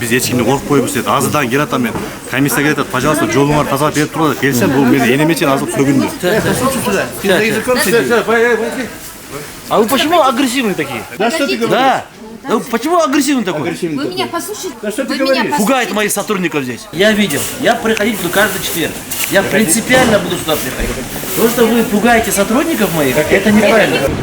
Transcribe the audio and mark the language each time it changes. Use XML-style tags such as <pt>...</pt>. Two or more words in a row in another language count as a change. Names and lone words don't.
<ky>биз эч кимден коркпойбуз дейт. Азырдан келатам мен. Комиссия келет, пожалуйста, жолуңарды тазалап берип туруңар деп келсем, бул мени энеме чейин азып сөгүндү.</ky> <ru>А вы почему агрессивные такие? Да что ты говоришь? Да. Ну, почему агрессивный такой? Агрессивный Вы такой. меня послушайте. Да что ты Вы меня говоришь? послушайте. Пугает моих сотрудников здесь. Я видел. Я приходить буду каждый четверг. Я принципиально буду сюда приходить. То, что вы пугаете сотрудников моих, это неправильно.</ru>